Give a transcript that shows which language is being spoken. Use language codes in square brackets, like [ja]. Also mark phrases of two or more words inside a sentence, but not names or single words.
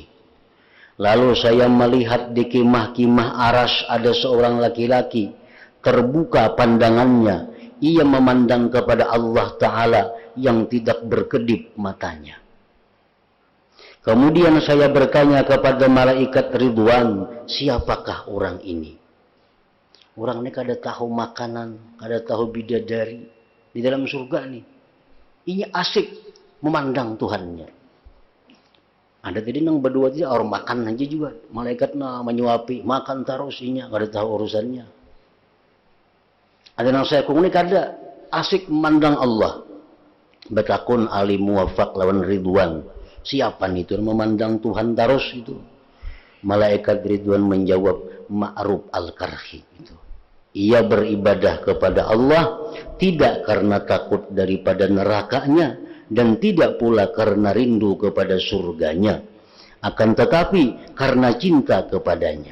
[id] Lalu saya melihat di kemah-kemah Arash ada seorang laki-laki, terbuka pandangannya, ia memandang kepada Allah Ta'ala yang tidak berkedip matanya. Kemudian saya bertanya kepada malaikat Ridwan, siapakah orang ini? [bjn] Orang ini kada tahu makanan, kada tahu bidadari di dalam surga nih. [id] Ini asik memandang Tuhannya. [bjn] Ada tadi nang berdua aja orang makan aja juga, malaikat menyuapi, makan terus inya, kada tahu urusannya. Ada nang saya kuni kada asik memandang Allah. Betakun Ali Muwaffaq lawan Ridwan, siapa nih itu memandang Tuhan terus itu? [id] Malaikat Ridwan menjawab, Ma'ruf al-Karhi itu. Ia beribadah kepada Allah tidak karena takut daripada nerakanya, dan tidak pula karena rindu kepada surganya, akan tetapi karena cinta kepadanya.